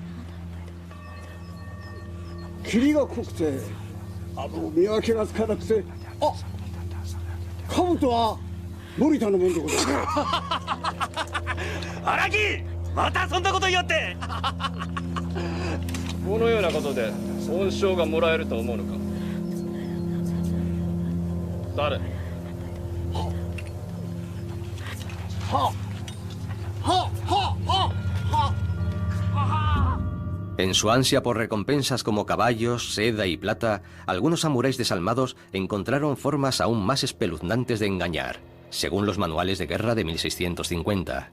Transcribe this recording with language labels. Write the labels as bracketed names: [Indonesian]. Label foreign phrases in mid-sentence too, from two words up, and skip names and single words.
[Japanese] 霧が濃くて見分けがつかなくて、あ、兜は森田のもんでございます。荒木、またそんなこと言いよって。このようなことで恩賞がもらえると思うのか。誰？ [Spanish] En su ansia por recompensas como caballos, seda y plata, algunos samuráis desalmados encontraron formas aún más espeluznantes de engañar, según los manuales de guerra de 1650.